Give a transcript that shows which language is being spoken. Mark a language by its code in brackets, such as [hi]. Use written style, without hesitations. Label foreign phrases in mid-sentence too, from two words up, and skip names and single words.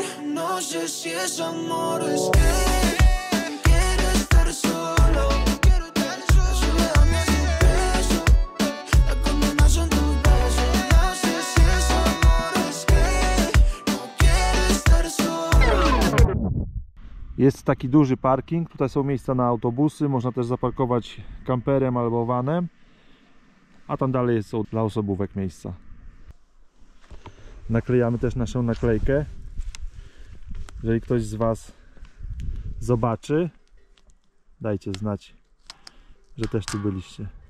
[es] No sé si es amor, es que quiero estar solo. La soledad me hace preso, la condena son tus besos. No sé si es amor, es que no quiero estar solo. [pl] Jest taki duży parking, tutaj są miejsca na autobusy, można też zaparkować kamperem albo vanem, a tam dalej są dla osobówek miejsca. Naklejamy też naszą naklejkę. Jeżeli ktoś z Was zobaczy, dajcie znać, że też tu byliście.